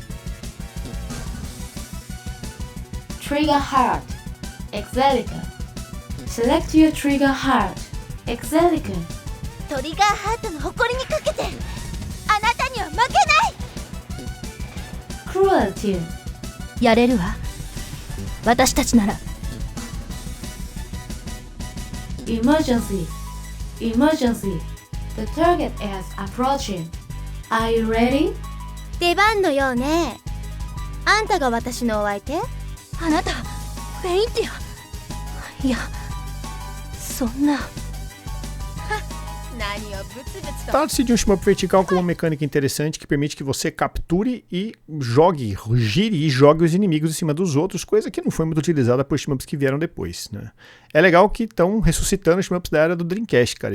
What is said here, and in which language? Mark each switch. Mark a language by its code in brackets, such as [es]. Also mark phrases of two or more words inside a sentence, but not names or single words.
[en] Trigger Heart Exelica. Select your Trigger Heart Exelica. [ja] トリガーハートの誇りにかけてあなたには負けない。 [en] Cruelty. [ja] やれるわ私たちなら。 [en] Emergency. Emergency. The target is approaching. Are you ready? [ja] 出番のようね。あんたが私のお相手？あなたフェインティア。いやそんな。 [pt] Trata-se de um shmup vertical com uma mecânica interessante que permite que você capture e jogue, gire e jogue os inimigos em cima dos outros, coisa que não foi muito utilizada por shmups que vieram depois, né? É legal que estão ressuscitando os shmups da era do Dreamcast, cara.